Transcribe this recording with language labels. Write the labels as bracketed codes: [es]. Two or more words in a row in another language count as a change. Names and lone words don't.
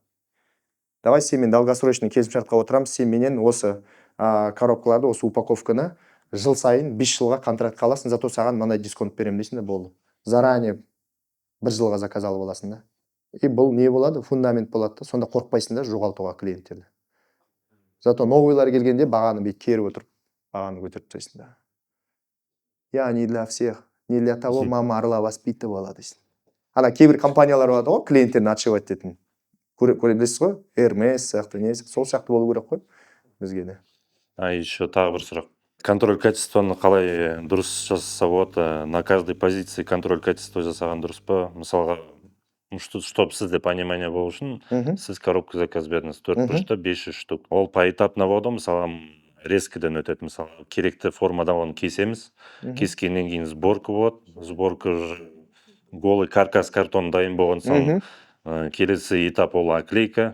[kk] Давай сенімен долгосрочный келісімшартқа отырамыз, сен менен осы коробкаларды, осы упаковканы жыл сайын 5 жылға контрактқа аласың, зато саған мынандай дисконт беремін дейсің де болды. Заранее 1 жылға заказ алып аласың да. И бұл не болады? Фундамент болады да. Сонда қорқпайсың да жоғалтуға клиенттерді. Зато новыйлар келгенде бағаны бейт керіп отырып, бағаны көтеріп тастайсың да. [ru] Я не для всех, не для того мама орла воспитывала дейсің. [kk] Ана кейбір компаниялар болады ғой, клиенттерін отшивать ететін. Көресіз ғой? Hermes сияқты, сол сияқты болу керек қой бізге де. Еще тағы бір сұрақ. [ru] Контроль качествоны [kk] қалай дұрыс жасаса болады, [ru] на каждой позиции контроль качества [kk] жасаған дұрыс па? Мысалға, чтобы сізде понимание болу үшін, сіз коробка заказ бердіңіз, 4 бұрышта 500 штук. Ол поэтапно болады, мысалға, резкіден өтеді. Мысалы, керекті формада оны кесеміз. Кескеннен кейін сборка болады. [ru] Сборка голый каркас картон [kk] дайын болған соң, келесі этап ол оклейка.